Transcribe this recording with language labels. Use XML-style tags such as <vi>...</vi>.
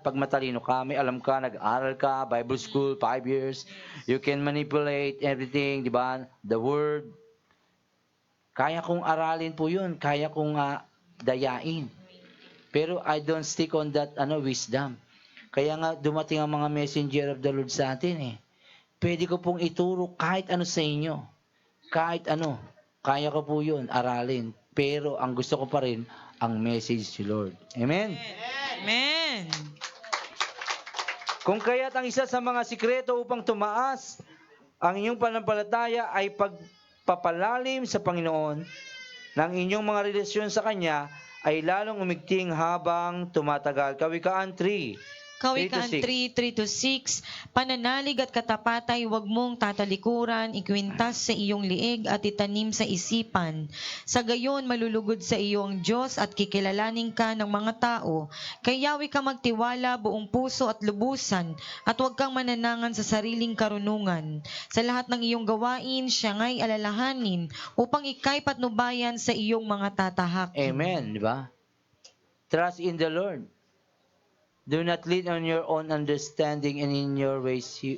<tl>Pag matalino ka, may alam ka, nag-aral ka, Bible school, 5 years.</tl> <en>You can manipulate everything, di ba? The Word.</en> <tl>Kaya kong aralin po yun. Kaya kong dayain.</tl> <en>Pero I don't stick on that wisdom.</en> <tl>Kaya nga dumating ang mga</tl> <en>messenger of the Lord</en> <tl>sa atin Pwede ko pong ituro kahit ano sa inyo. Kahit ano. Kaya ko po yun, aralin. Pero ang gusto ko pa rin, ang message ni Lord. Amen? Amen. Kung kaya't ang isa sa mga sikreto upang tumaas, ang inyong pananampalataya ay pagpapalalim sa Panginoon ng inyong mga relasyon sa Kanya ay lalong umigting habang tumatagal. Kawikaan 3. Kawikaan 3:3-6, pananalig at katapatay huwag mong tatalikuran, ikwintas sa iyong liig at itanim sa isipan. Sa gayon, malulugod sa iyo ang Diyos at kikilalanin ka ng mga tao. Kayawi ka magtiwala buong puso at lubusan at huwag kang mananangan sa sariling karunungan. Sa lahat ng iyong gawain, siya nga'y alalahanin upang ika'y patnubayan sa iyong mga tatahak.</tl> <en>Amen, di ba? Trust in the Lord. Do not lean on your own understanding and in your ways.</en>